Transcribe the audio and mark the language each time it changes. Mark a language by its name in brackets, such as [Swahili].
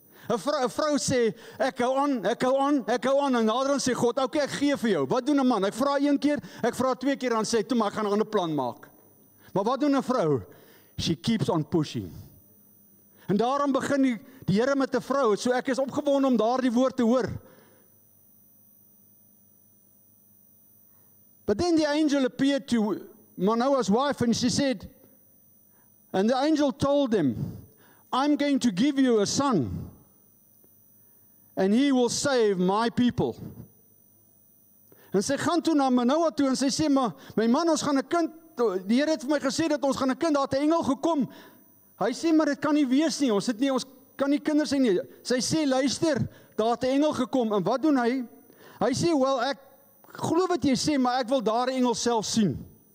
[Afrikaans] 'n vrou sê, ek hou aan, en naderhand sê God, okay, ek gee vir jou. Wat doen 'n man? Ek vra 1 keer, ek vra 2 keer, dan sê ek, toe maar ek gaan 'n ander plan maak. Maar wat doen 'n vrou? [English] She keeps on pushing. [Afrikaans] En daarom begin die Here met 'n vrou, so ek is opgewonde om daardie woord te hoor. [English] But then the angel appeared to Manoah's wife, and she said, and the angel told him, I'm going to give you a son, and he will save my people. [Afrikaans] En sy gaan toe na Manoah toe, en sy sê, maar my man, ons gaan 'n kind, die Here het vir my gesê dat ons gaan 'n kind, daar het 'n engel gekom. Hy sê, maar dit kan nie wees nie, ons kan nie kinders hê nie. Sy sê, luister, daar het 'n engel gekom, en wat doen hy? Hy sê, wel, ek glo wat jy sê, maar ek wil daar 'n engel self sien.